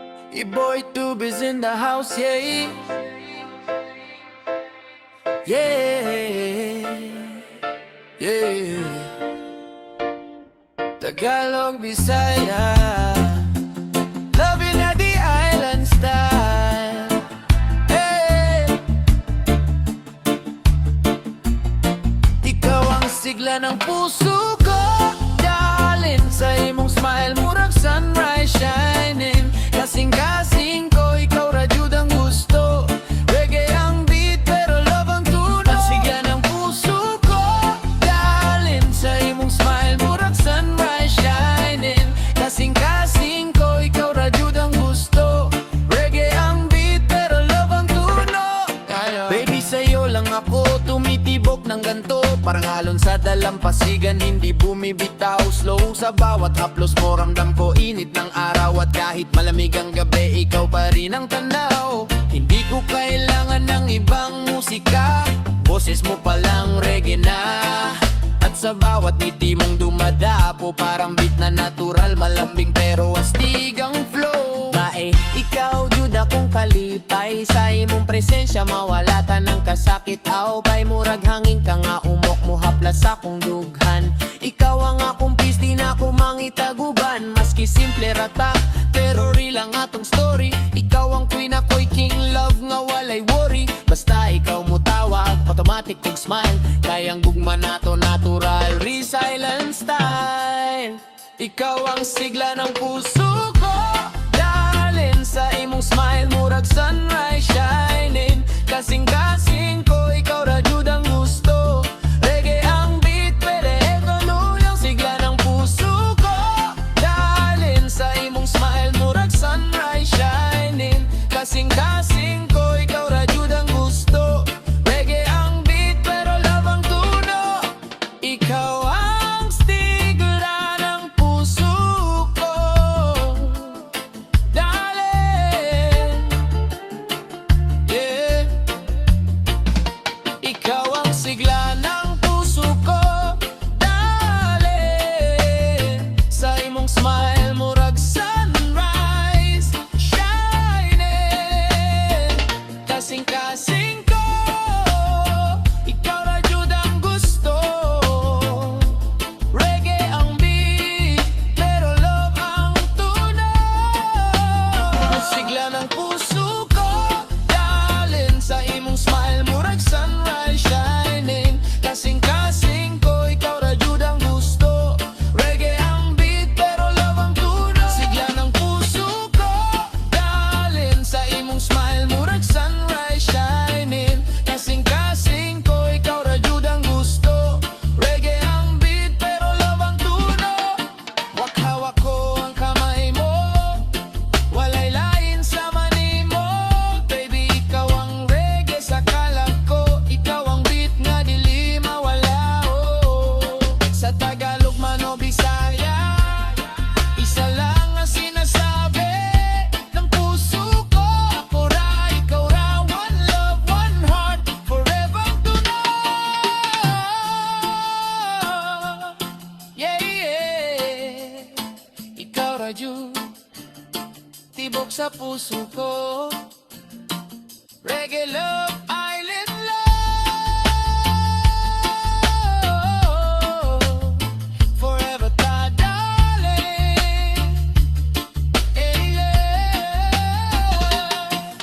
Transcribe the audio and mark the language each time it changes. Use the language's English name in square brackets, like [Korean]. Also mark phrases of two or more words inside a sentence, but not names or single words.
[English] Your boy Tube is in the house, yeah. Yeah, yeah. Tagalog, Bisaya, loving at the island style. Hey. [Filipino] Ikaw ang sigla ng puso ko, darling. [Cebuano] Sa imong smile, murag [English] sunrise shining. [Cebuano] Kasing-kasing ko, ikaw radyod ang gusto. [Filipino] Reggae ang beat, pero love ang tunog. Ang sigla ng puso ko, darling. [Cebuano] Sa imong smile, murag [English] sunrise shining. [Cebuano] Kasing-kasing ko, ikaw radyod ang gusto. [Filipino] Reggae ang beat, pero love ang tunog. Baby, sa'yo lang ako tumitibok ng ganto. Parang halon sa dalampasigan, hindi bumibitaw. Slow sa bawat haplos mo, ramdam ko init ng araw. At kahit malamig ang gabi, ikaw pa rin ang tanaw. Hindi ko kailangan ng ibang musika, boses mo palang reggae na. At sa bawat ngiti mong dumadapo, parang beat na natural, malambing pero astig ang flow. [Cebuano] Bae, ikaw jud akong kalipay, sa imong presensya mawala ta ng kasakit. Aw bay murag hangin ka nga umok mo haplas sa akong dughan. Ikaw ang akong peace, di na ako mangitaguban. Maski simple rata, pero real ang atong story. Ikaw ang queen, ako'y king, love nga walay worry. Basta ikaw mo tawag, automatic kong smile. Kayang gugma nato natural, [English] resilient style. [Filipino] Ikaw ang sigla ng puso ko, darling. [Cebuano] Sa imong smile, murag [English] sunrise shining. [Cebuano] Kasing-kasing ko, ikaw radyod ang gusto. [Filipino] Reggae ang beat, pwede tuloy ang sigla ng puso ko, darling. [Cebuano] Sa imong smile, murag [English] sunrise shining. [Cebuano] Kasing-kasing ko, ikaw radyod ang gusto. [Filipino] Reggae ang beat, pero love ang tunog. Ikaw ang sigla ng puso ko, darling. [English] Yeah. [Filipino] Ikaw ang sigla ng puso ko, darling. [Cebuano] Sa imong smile, murag [English] sunrise shining. [Cebuano] Kasing-kasing ko, ikaw radyod ang gusto. [Filipino] Reggae ang beat, pero love ang tunog. Ang sigla ng puso ko, darling. [Cebuano] Sa imong smile, murag [English] sunrise shining. [Cebuano] Kasing-kasing ko, ikaw radyod ang gusto. [Filipino] Reggae ang beat, pero love ang tunog. Sigla ng puso ko, darling. [Cebuano] Sa imong smile, murag [English] sunrise shining. [Cebuano] Kasing-kasing ko, ikaw radyod ang gusto. [Filipino] Reggae ang beat, pero love ang tunog. [Cebuano] Wakhawak ko ang kamay mo, walay lain sa manimo. Baby, ikaw ang reggae sa kalag ko. Ikaw ang beat nga dili mawala, oh. [Filipino] Sa Tagalog man o Bisaya, isa lang ang sinasabi ng puso ko. [Cebuano] Ako ra, ikaw ra, [English] one love, one heart, forever tonight. Yeah, yeah. [Cebuano] Ikaw ra jud, tibok sa puso ko. [English] Reggae love, island love, forever ta, darling. Hey, yeah.